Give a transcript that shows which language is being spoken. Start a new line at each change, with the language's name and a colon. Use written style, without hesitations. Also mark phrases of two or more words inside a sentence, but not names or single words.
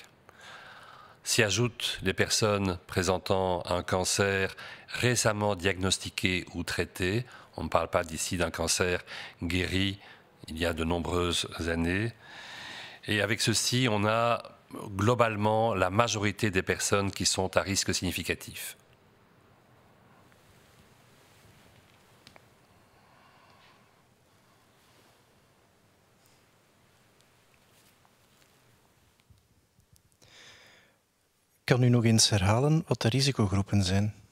French: S'y ajoutent les personnes présentant un cancer récemment diagnostiqué ou traité. On ne parle pas d'ici d'un cancer guéri il y a de nombreuses années. Et avec ceci, on a globalement la majorité des personnes qui sont à risque significatif.
Dutch: Kan u nog eens herhalen wat de risicogroepen zijn?